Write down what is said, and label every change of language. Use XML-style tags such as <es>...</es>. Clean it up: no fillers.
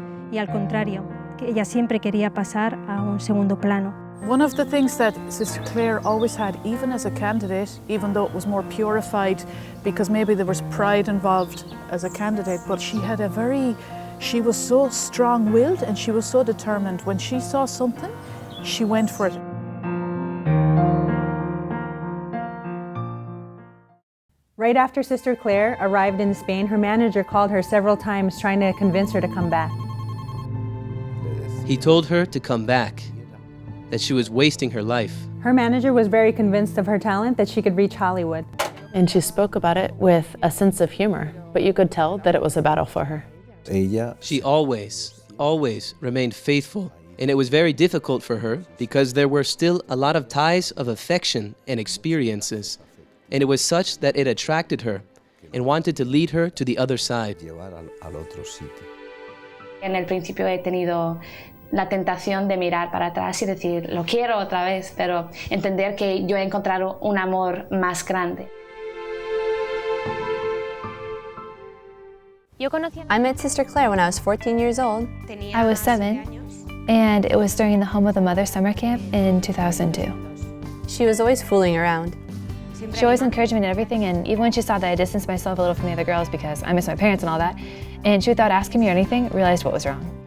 <es>Y al contrario, que ella siempre quería pasar a un segundo plano.</es> <en>One of the things that Sister Clare always had, even as a candidate, even though it was more purified, because maybe there was pride involved as a candidate, but she was so strong-willed and she was so determined. When she saw something, she went for it. Right after Sister Clare arrived in Spain, her manager called her several times trying to convince her to come back. He told her to come back, that she was wasting her life. Her manager was very convinced of her talent that she could reach Hollywood. And she spoke about it with a sense of humor, but you could tell that it was a battle for her. She always remained faithful, and it was very difficult for her because there were still a lot of ties of affection and experiences, and it was such that it attracted her and wanted to lead her to the other side.</en> <es>En el principio he tenido la tentación de mirar para atrás y decir, lo quiero otra vez, pero entender que yo he encontrado un amor más grande.</es> <en>I met Sister Clare when I was 14 years old. I was 7, and it was during the Home of the Mother summer camp in 2002. She was always fooling around. She always encouraged me in everything, and even when she saw that I distanced myself a little from the other girls because I miss my parents and all that, and she, without asking me or anything, realized what was wrong.</en>